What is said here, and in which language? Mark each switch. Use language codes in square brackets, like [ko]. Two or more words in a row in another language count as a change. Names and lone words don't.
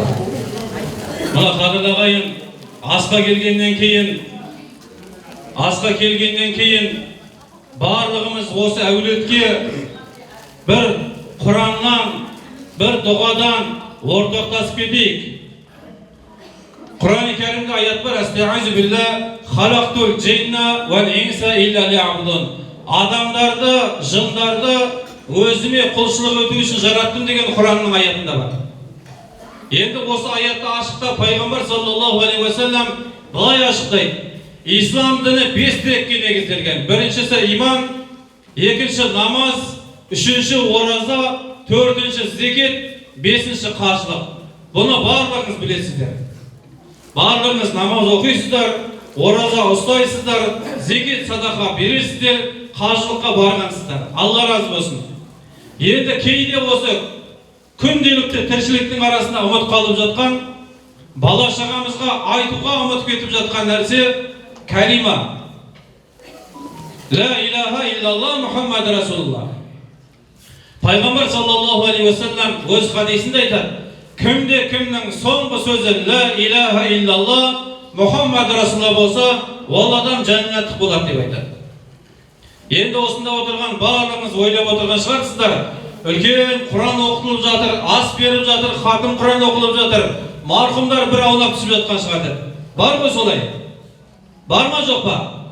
[kk] Мына қадірлі ағайын асқа келгеннен кейін барлығымыз осы әулетке бір Құраннан, бір дұғадан ортақтасып кетейік. Құран-ы Кәрімде аят бар: [ar] "أعوذ بالله خلقت الجن والإنس إلا ليعبدون." [kk] Адамдарды, жындарды өзіме құлшылық ету үшін жараттым деген Құранның аятында бар. Енді осы аятты ашықта пайғамбар [ar] صلى الله عليه وسلم [kk] былай ашықтайды: ислам діні 5 тірекке негізделген. Біріншісі иман, екінші намаз, үшінші ораза, төртінші зекет, бесінші қажылық. Бұны барлығыңыз білесіздер. Барлығыңыз намаз оқисыздар, ораза ұстайсыздар, зекет садақа бересіздер, қажылыққа барғансыздар. Алла разы болсын. Енді кейде осы күнделікті тіршіліктің арасында ұмыт қалып жатқан, бала шағамызға айтуға ұмыт кетіп жатқан нәрсе кәлима. [ar] لا إله إلا الله محمد رسول الله. [kk] Пайғамбар [ar] صلى الله عليه وسلم [kk] өз хадисінде айтады: кімде кімнің соңғы сөзі [ar] لا إله إلا الله محمد رسول الله [kk] болса, ол адам жәннаттық болады деп айтады. Енді осында отырған барлығыңыз ойлап отырған шығарсыздар, үлкен Құран оқылып жатыр, ас беріп жатыр, хатым Құран оқылып жатыр, марқұмдар бір аунап түсіп жатқан шығар деп. Бар ма солай? Бар ма жоқ па?